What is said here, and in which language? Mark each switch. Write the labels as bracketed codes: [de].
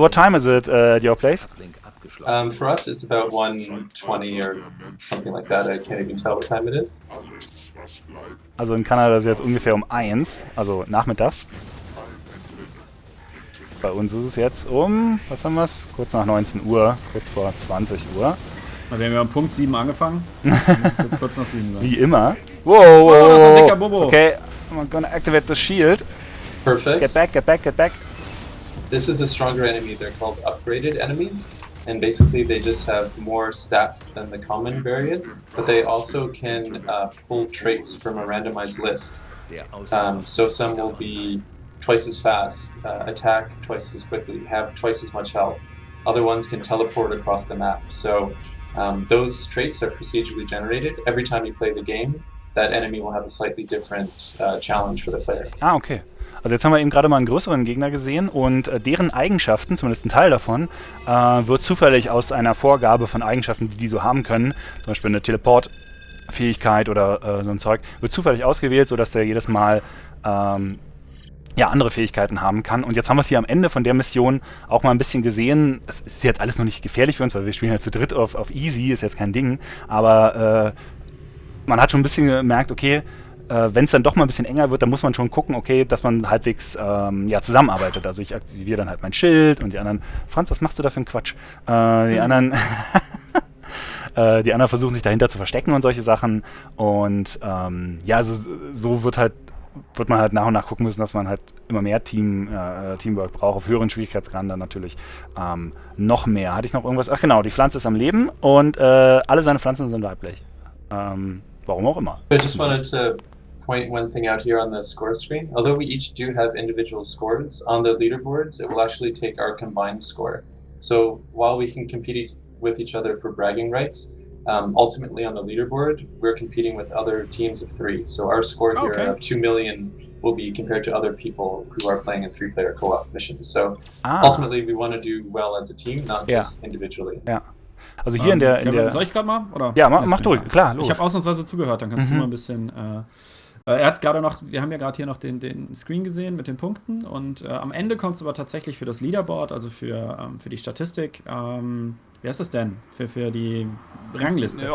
[en] What time is it at your place? For us, it's about 1:20 or something like that. I can't even tell what time it is. [de] Also in Kanada ist es jetzt ungefähr um 1, also nachmittags. Bei uns ist es jetzt was haben wir es? Kurz nach 19 Uhr, kurz vor 20 Uhr. Wir haben ja um Punkt 7 angefangen. Das ist jetzt kurz nach 7 sein. Wie immer. Wow, Oh, das ist ein dicker Bobo. [en] Okay, I'm gonna activate the shield. Perfect. Get back, get back, get back. This is a stronger enemy. They're called upgraded enemies. And basically they just have more stats than the common variant, but they also can pull traits from a randomized list. So some will be twice as fast, attack twice as quickly, have twice as much health. Other ones can teleport across the map. So those traits are procedurally generated. Every time you play the game, that enemy will have a slightly different challenge for the player. Ah, okay. [de] Also jetzt haben wir eben gerade mal einen größeren Gegner gesehen und deren Eigenschaften, zumindest ein Teil davon, wird zufällig aus einer Vorgabe von Eigenschaften, die so haben können, zum Beispiel eine Teleport-Fähigkeit oder so ein Zeug, wird zufällig ausgewählt, sodass der jedes Mal andere Fähigkeiten haben kann. Und jetzt haben wir es hier am Ende von der Mission auch mal ein bisschen gesehen. Es ist jetzt alles noch nicht gefährlich für uns, weil wir spielen ja zu dritt auf Easy, ist jetzt kein Ding, aber man hat schon ein bisschen gemerkt, okay, wenn es dann doch mal ein bisschen enger wird, dann muss man schon gucken, okay, dass man halbwegs zusammenarbeitet. Also ich aktiviere dann halt mein Schild und die anderen, Franz, was machst du da für einen Quatsch? Die anderen versuchen sich dahinter zu verstecken und solche Sachen. Und so wird man halt nach und nach gucken müssen, dass man halt immer mehr Teamwork braucht, auf höheren Schwierigkeitsgraden dann natürlich noch mehr. Hatte ich noch irgendwas? Ach genau, die Pflanze ist am Leben und alle seine Pflanzen sind weiblich. Warum auch immer. [en] I just wanted to point one thing out here on the score screen. Although we each do have individual scores on the leaderboards, it will actually take our combined score. So while we can compete with each other for bragging rights, ultimately on the leaderboard, we're competing with other teams of 3. So our score here of 2 million will be compared to other people who are playing in 3-player co-op missions. So ultimately, we want to do well as a team, not just individually. [de] Ja. Also hier in der... Soll ich gerade mal? Oder? Ja, mach durch, klar, logisch. Ich habe ausnahmsweise zugehört, dann kannst du mal ein bisschen... er hat gerade noch, wir haben ja gerade hier noch den Screen gesehen mit den Punkten und am Ende kommt es aber tatsächlich für das Leaderboard, also für die Statistik, wie heißt das denn? Für die Rangliste.